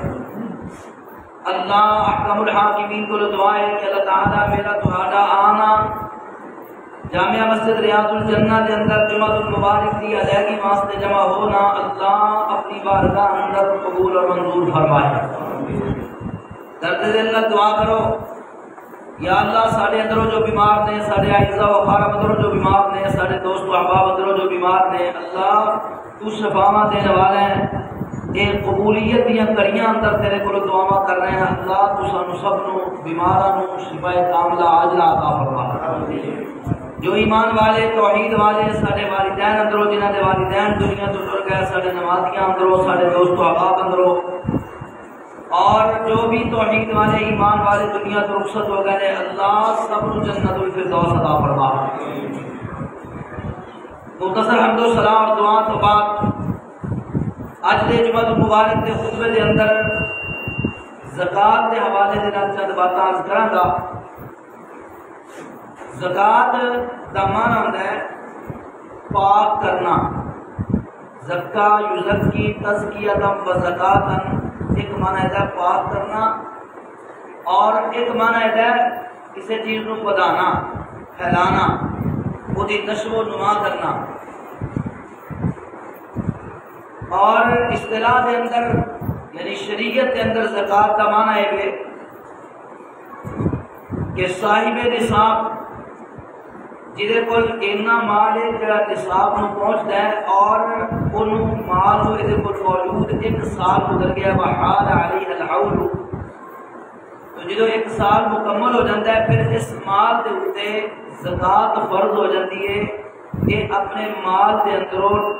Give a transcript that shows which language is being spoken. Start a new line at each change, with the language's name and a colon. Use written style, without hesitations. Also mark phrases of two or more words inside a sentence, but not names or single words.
Punjabi: اللہ
Arabic: احکم الحاکمین
Punjabi: کو دعائے کہ اللہ تعالی میرا تہاڈا آنا جامعہ مسجد ریاض الجنہ کے اندر
Arabic: جمعۃ المبارک
Punjabi: کی ادائیگی واسطے جمع ہونا اللہ اپنی بارگاہ اندر قبول اور منظور فرمائے. درد دل نہ دعا کرو یا اللہ ساڈے اندروں جو بیمار نے، ساڈے اعزاء و اقارب اندروں جو بیمار نے، ساڈے دوست و احباب اندروں جو بیمار نے، اللہ تو شفاواں دینے والا ہے. اے قبولیت دیاں کڑیاں اندر تیرے کول دعاواں کر رہے ہیں. اللہ تو سانو سب نو بیماراں نو
Arabic: شفا کاملہ عاجلہ
Punjabi: عطا فرما. جو ایمان والے توحید والے ساڈے والدین اندروں جنہاں دے والدین دنیا تو ٹر گئے، ساڈے نمازیاں اندروں، ساڈے دوست و احباب اندروں،
Urdu: اور جو بھی توحید والے ایمان والے دنیا تو رخصت ہو گئے، اللہ سب کو
Arabic: جنت الفردوس
Urdu: عطا فرما.
Punjabi: مختصر حمد و ثنا اور دعا تو بعد اج دے جمعہ مبارک کے خطبے دے اندر زکات کے حوالے دے نال چند باتاں عرض کراں گا۔ زکات دا معنی ہوندا ہے پاک کرنا،
Arabic: زکا یزکی تزکیۃ و زکاتن،
Punjabi: ایک معنی ہے پاک کرنا اور ایک معنی ہے کسی چیز کو بدانا، پھیلانا، وہ دی نشو و نما کرنا۔
Urdu: اور اصطلاح دے اندر یعنی شریعت کے اندر زکات کا معنی ہے کہ صاحب نصاب
Punjabi: جہدے کول اینا مال ہے جڑا نصاب نو پہنچتا ہے اور انہوں مال ہو یہ موجود ایک سال گزر گیا
Arabic: وحال علیہ الحول،
Punjabi: تو جدو ایک سال مکمل ہو جاتا ہے پھر اس مال دے اوتے زکات فرض ہو جاتی ہے کہ اپنے مال دے اندروں